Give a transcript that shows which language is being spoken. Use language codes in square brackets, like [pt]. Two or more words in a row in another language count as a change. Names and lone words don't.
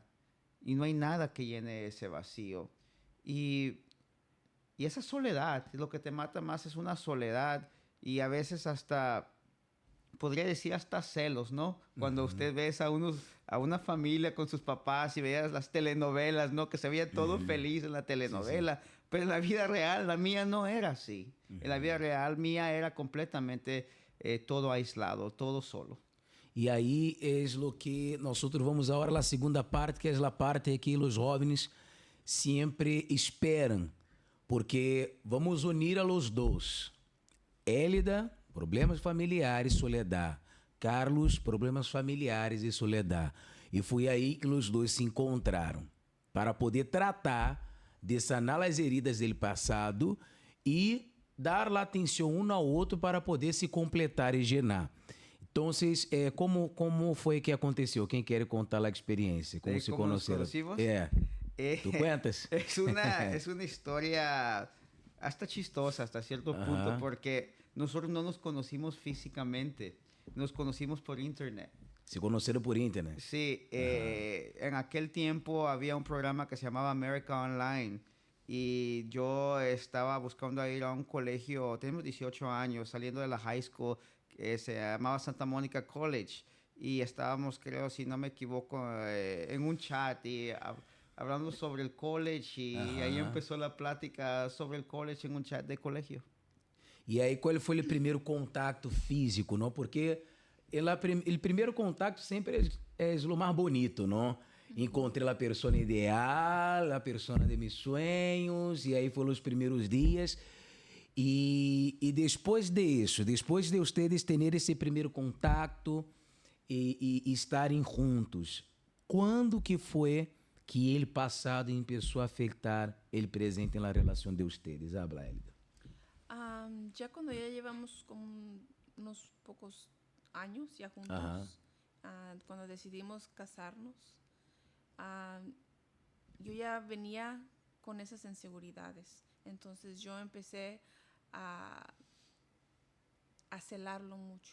[es] Y no hay nada que llene ese vacío. Y y esa soledad, lo que te mata más es una soledad y a veces hasta, podría decir hasta celos, ¿no? Cuando usted ves a una familia con sus papás y veías las telenovelas, ¿no? Que se veía todo feliz en la Sí, sí. telenovela, pero en la vida real la mía no era así. En la vida real mía era completamente todo aislado, todo solo. [pt] E aí é o que nós vamos agora à segunda parte, que é a parte que os jovens sempre esperam, porque vamos unir a los dois. [es] Élida, problemas familiares, soledad. [pt] Carlos, problemas familiares e soledad. E foi aí que os dois se encontraram para poder tratar de sanar as heridas do passado e dar a atenção um ao outro para poder se completar e llenar. Então, como foi que aconteceu? Quem quer contar a experiência? Como se conheceram? [es] ¿Tú cuentas? Es una historia hasta chistosa hasta cierto punto, porque nosotros no nos conocimos físicamente, nos conocimos por internet. Se conocieron por internet. Sí, en aquel tiempo había un programa que se llamaba America Online y yo estaba buscando ir a un colegio, tenemos 18 años, saliendo de la [en] high school, [es] que se llamaba Santa Monica College, y estábamos, creo, si no me equivoco, en un chat y hablando sobre el college y ahí empezó la plática sobre el college en un chat de colegio. [pt] E aí, qual foi o primeiro contato físico, não? Porque o primeiro contato sempre é o mais bonito, não? Encontrei a pessoa ideal, a pessoa de meus sonhos, e aí foram os primeiros dias. E depois disso, depois de vocês terem esse primeiro contato e estarem juntos, quando que foi que ele passado começou a afetar o presente na relação de vocês? [es] Habla, Elida. Ya cuando ya llevamos como unos pocos años ya juntos, cuando decidimos casarnos, yo ya venía con esas inseguridades. Entonces yo empecé a a celarlo mucho.